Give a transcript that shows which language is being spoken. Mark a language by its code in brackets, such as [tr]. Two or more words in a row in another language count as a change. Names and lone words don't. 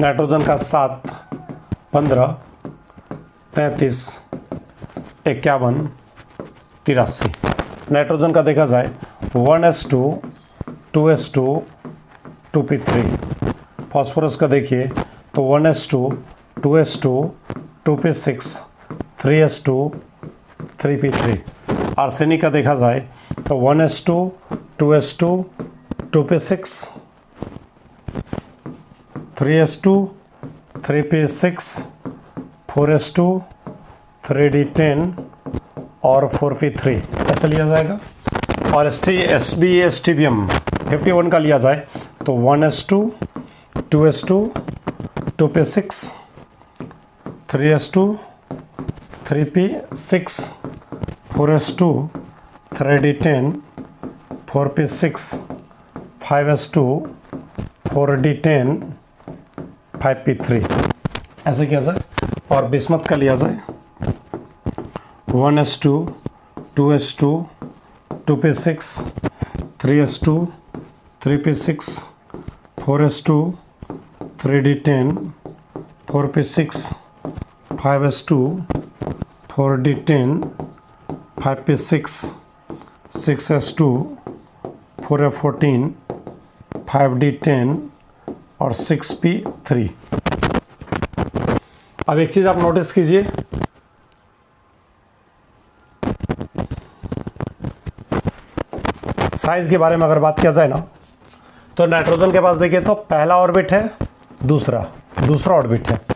[hi] नाइट्रोजन का 7, 15, 33, 51, 83। नाइट्रोजन का देखा जाए 1s2, 2s2, 2p3। फास्फोरस का देखिए तो 1s2, 2s2, 2p6, 3s2, 3p3। आर्सेनिक का देखा जाए तो 1s2, 2s2, 2p6, 3s2, 3p6, 4s2, 3d10 और 4p3 ऐसे लिया जाएगा। और एसबीएम 51 का लिया जाए तो 1s2, 2s2, 2p6, 3s2, 3p6, 4s2, 3d10, 4p6, 5s2, 4d10, 5p3 ऐसे किया जाए। और बिस्मथ का लिया जाए 1s2, 2s2, 2p6, 3s2, 3p6, 4s2, 3d10, 4p6, 5s2, 4d10, 5p6, 6s2, 4f14, 5d10 और 6p3। अब एक चीज़ आप नोटिस कीजिए, साइज के बारे में अगर बात किया जाए ना, तो नाइट्रोजन के पास देखिए तो पहला ऑर्बिट है, दूसरा ऑर्बिट है।